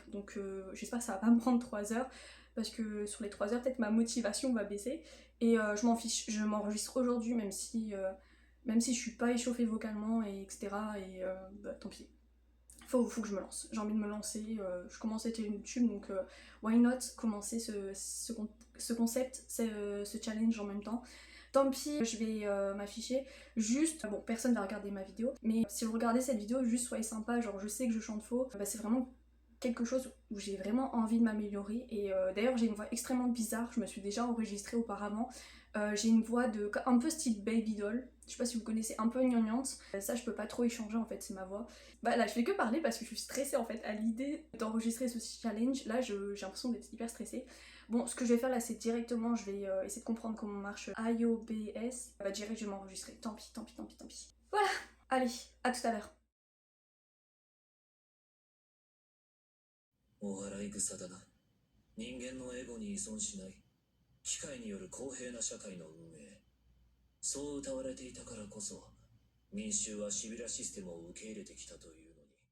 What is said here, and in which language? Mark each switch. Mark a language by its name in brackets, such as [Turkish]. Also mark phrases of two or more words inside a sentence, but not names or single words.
[French] Donc j'espère que ça va pas me prendre 3 heures, parce que sur les 3 heures, peut-être ma motivation va baisser. Et je m'en fiche, je m'enregistre aujourd'hui, même si je suis pas échauffée vocalement, et etc. Et bah, tant pis. Faut que je me lance. J'ai envie de me lancer. Je commence cette chaîne YouTube, donc [English] why not [French] commencer ce concept, ce challenge en même temps. Tant pis, je vais m'afficher. Juste, bon, personne va regarder ma vidéo, mais si vous regardez cette vidéo, juste soyez sympa. Genre, je sais que je chante faux. Bah, c'est vraiment quelque chose où j'ai vraiment envie de m'améliorer. Et d'ailleurs, j'ai une voix extrêmement bizarre. Je me suis déjà enregistrée auparavant. J'ai une voix un peu style baby doll. Je sais pas si vous connaissez, un peu gnangnante. Ça, je peux pas trop y changer en fait, c'est ma voix. Bah là, je fais que parler parce que je suis stressée en fait à l'idée d'enregistrer ce challenge. Là, j'ai l'impression d'être hyper stressée. Bon, ce que je vais faire là, c'est directement, je vais essayer de comprendre comment marche IOBS. Bah, direct, je vais m'enregistrer. Tant pis, tant pis, tant pis, tant pis. Voilà, allez, à tout à l'heure. [Japanese] お笑い草だな。人間のエゴに依存しない機械による公平な社会の運営。そう謳われていたからこそ民衆はシビラシステムを受け入れてきたというのだ。